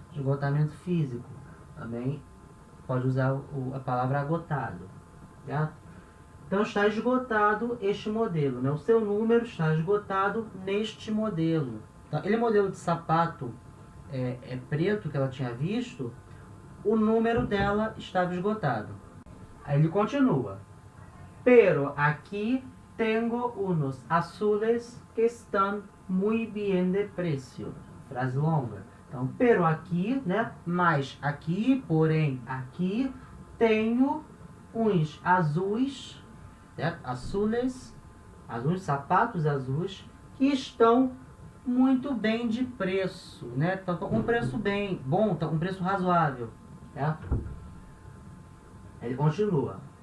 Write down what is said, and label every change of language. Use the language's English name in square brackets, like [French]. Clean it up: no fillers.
[Portuguese] Esgotamento físico. Também pode usar a palavra agotado, certo? Então está esgotado este modelo, né? O seu número está esgotado neste modelo. Então, aquele modelo de sapato preto que ela tinha visto, o número dela estava esgotado. Aí ele continua. [Spanish] Pero aquí tengo unos azules que están muy bien de precio. [Portuguese] Frase longa. Então, pero aqui, né? Mas aqui, porém, aqui tenho uns azuis, certo? Azules, azuis, sapatos azuis, que estão muito bem de preço, né? Então, com um preço bem bom, com um preço razoável, certo? Ele continua.